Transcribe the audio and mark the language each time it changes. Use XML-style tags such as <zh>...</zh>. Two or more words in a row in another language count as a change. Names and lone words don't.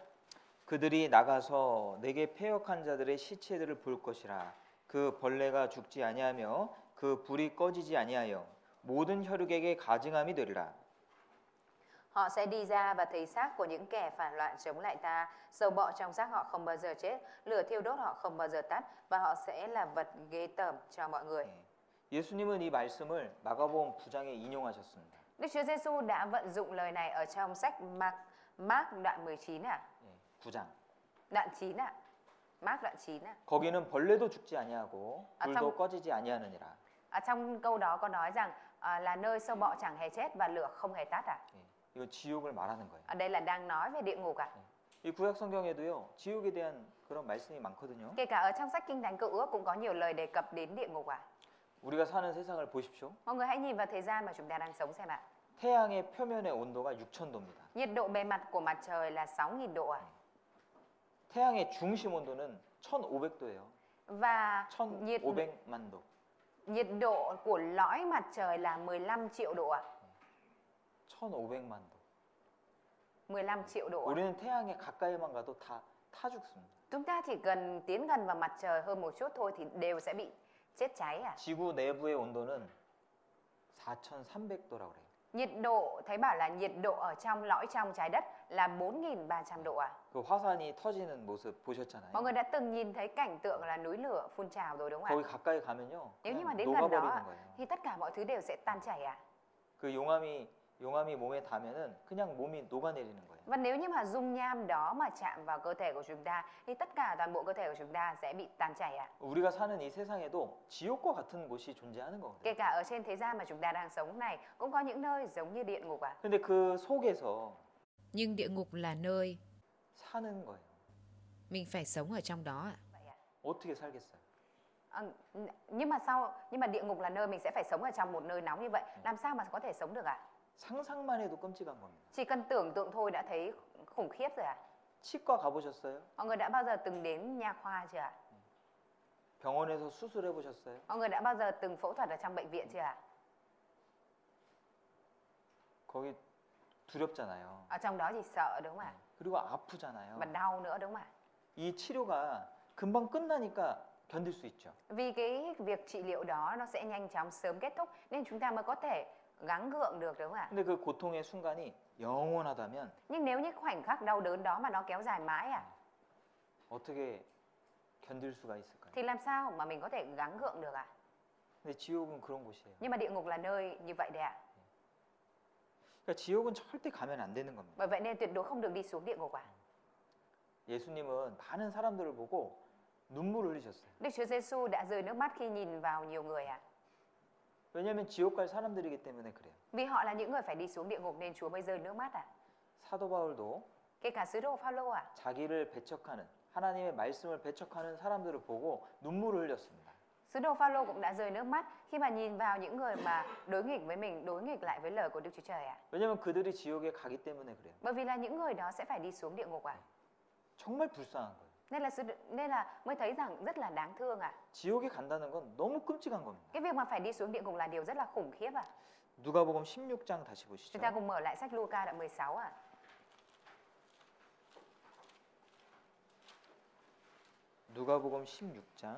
<ko>그들이 나가서 내게 패역한 자들의 시체들을 볼 것이라. 그 벌레가 죽지 아니하며 그 불이 꺼지지 아니하여 모든 혈육에게 가증함이 되리라.</ko> <vi>Họ sẽ đi ra và thấy xác của những kẻ phản loạn chống lại ta, sâu bọ trong xác họ không bao giờ chết, lửa thiêu đốt họ không bao giờ tắt, và họ sẽ là vật ghê tởm cho mọi người.</vi> <ko>예. 예수님은 이 말씀을 마가복음 9장에 인용하셨습니다.</ko> <vi>Đức Chúa Giêsu đã vận dụng lời này ở trong sách Mark đoạn 19 ạ.</vi> <ko>예. 9장.</ko> <vi>Đoạn 9 ạ. Mark đoạn 9 ạ.</vi> <ko>거기는 벌레도 죽지 아니하고 아, 불도 참- 꺼지지 아니하느니라.</ko> <vi>Ở trong câu đó có nói rằng là nơi sâu bọ chẳng hề chết và lửa không hề tắt ạ.</vi> <ko>예. 이거 지옥을 말하는 거예요.</ko> <vi>Ở đây là đang nói về địa ngục ạ.</vi> <ko>이 구약 성경에도요. 지옥에 대한 그런 말씀이 많거든요.</ko> <vi>Kể cả ở trong sách Kinh Thánh Cựu Ước cũng có nhiều lời đề cập đến địa ngục ạ.</vi> <ko>우리가 사는 세상을 보십시오.</ko> <vi>Mọi người hãy nhìn vào thời gian mà chúng ta đang sống xem ạ.</vi> <ko>태양의 표면의 온도가 6,000도입니다.</ko> <vi>Nhiệt độ bề mặt của mặt trời là 6.000 độ ạ.</vi> <ko>태양의 중심 온도는 1,500도예요.</ko> <vi>Và nhiệt</vi> <ko>1,500만 도.</ko> <vi>nhiệt độ của lõi mặt trời là 15 triệu độ ạ.</vi> <ko>1,500만 도.</ko> <vi>15 triệu độ ạ.</vi> <ko>우리는 태양에 가까이만 가도 타 죽습니다.</ko> <vi>Chúng ta chỉ cần tiến gần vào mặt trời hơn một chút thôi thì đều sẽ bị chết cháy ạ.</vi> <ko>지구 내부의 온도는 4,300도라고 그래요.</ko> <vi>Nhiệt độ, thấy bảo là nhiệt độ ở trong lõi trong trái đất là 4.300 độ ạ.</vi> <ko>그 화산이 터지는 모습 보셨잖아요.</ko> <vi>Mọi người đã từng nhìn thấy cảnh tượng là núi lửa phun trào rồi đúng không</vi> <ko>거기</ko> <vi>ạ?</vi> <ko>가까이 가면요.</ko> <vi>Nếu như mà</vi> <ko>그냥</ko> <vi>đến gần đó</vi> <ko>녹아버리는</ko> <vi>ạ,</vi> <ko>거예요.</ko> <vi>thì tất cả mọi thứ đều sẽ tan chảy ạ.</vi> <ko>그 용암이 몸에 닿으면은 그냥 몸이 녹아내리는 거예요.</ko> <vi>Và nếu như mà dung nham đó mà chạm vào cơ thể của chúng ta thì tất cả toàn bộ cơ thể của chúng ta sẽ bị tan chảy ạ.</vi> <ko>우리가 사는 이 세상에도 지옥과 같은 곳이 존재하는 거거든요.</ko> <vi>Kể cả ở trên thế gian mà chúng ta đang sống này cũng có những nơi giống như địa ngục ạ.</vi> <ko>근데 그 속에서</ko> <vi>Nhưng địa ngục là nơi</vi> <ko>사는 거예요.</ko> <vi>mình phải sống ở trong đó ạ. Vậy ạ.</vi> <ko>어떻게 살겠어요?</ko> <vi>Nhưng mà địa ngục là nơi mình sẽ phải sống ở trong một nơi nóng như vậy, làm sao mà có thể sống được ạ?</vi> <ko>상상만 해도 끔찍한 겁니다.</ko> <vi>Chỉ cần tưởng tượng thôi đã thấy khủng khiếp rồi ạ.</vi> <ko>치과 가보셨어요?</ko> <vi>Mọi người đã bao giờ từng đến nha khoa chưa ạ?</vi> <ko>병원에서 수술해 보셨어요?</ko> <vi>Mọi người đã bao giờ từng phẫu thuật ở trong bệnh viện chưa ạ?</vi> <ko>거기 두렵잖아요.</ko> <vi>Ở trong đó thì sợ đúng không ạ?</vi> <ko>그리고 아프잖아요.</ko> <vi>Và đau nữa đúng không ạ?</vi> <ko>이 치료가 금방 끝나니까 견딜 수 있죠.</ko> <vi>Vì cái việc trị liệu đó nó sẽ nhanh chóng sớm kết thúc nên chúng ta mới có thể gắng gượng được đúng không ạ?</vi> <ko>근데 그 고통의 순간이 영원하다면</ko> <vi>Nhưng nếu những khoảnh khắc đau đớn đó mà nó kéo dài mãi</vi> <ko>어떻게 견딜 수가 있을까요?</ko> <vi>thì làm sao mà mình có thể gắng gượng được ạ?</vi> <ko>근데 지옥은 그런 곳이에요.</ko> <vi>Nhưng mà địa ngục là nơi như vậy đấy ạ.</vi> <ko>그러니까 지옥은 절대 가면 안 되는 겁니다.</ko> <vi>Bởi vậy nên tuyệt đối không được đi xuống địa ngục ạ.</vi> <ko>예수님은 많은 사람들을 보고 눈물을 흘리셨어요.</ko> <vi>Đức Chúa Giêsu đã rơi nước mắt khi nhìn vào nhiều người ạ.</vi> <ko>왜냐하면 지옥 갈 사람들이기 때문에 그래요.</ko> <vi>Vì họ là những người phải đi xuống địa ngục nên Chúa mới rơi nước mắt ạ.</vi> <ko>사도 바울도</ko> <vi>Kể cả sứ đồ Phaolô ạ.</vi> <ko>자기를 배척하는 하나님의 말씀을 배척하는 사람들을 보고 눈물을 흘렸습니다.</ko> <vi>Sứ đồ Phaolô cũng đã rơi nước mắt khi mà nhìn vào những người mà đối nghịch với mình, đối nghịch lại với lời của Đức Chúa Trời ạ.</vi> <ko>왜냐하면 그들이 지옥에 가기 때문에 그래요.</ko> <vi>Bởi vì là những người đó sẽ phải đi xuống địa ngục ạ.</vi> <ko>정말 불쌍한 거예요.</ko> <vi>Nên là mới thấy rằng rất là đáng thương ạ.</vi> <ko>지옥에 간다는 건 너무 끔찍한 겁니다.</ko> <vi>Cái việc mà phải đi xuống địa ngục là điều rất là khủng khiếp ạ.</vi> <ko>누가복음 16장 다시 보시죠.</ko> <vi>Chúng ta cùng mở lại sách Luca đoạn 16 ạ.</vi> <ko>누가복음 16장</ko>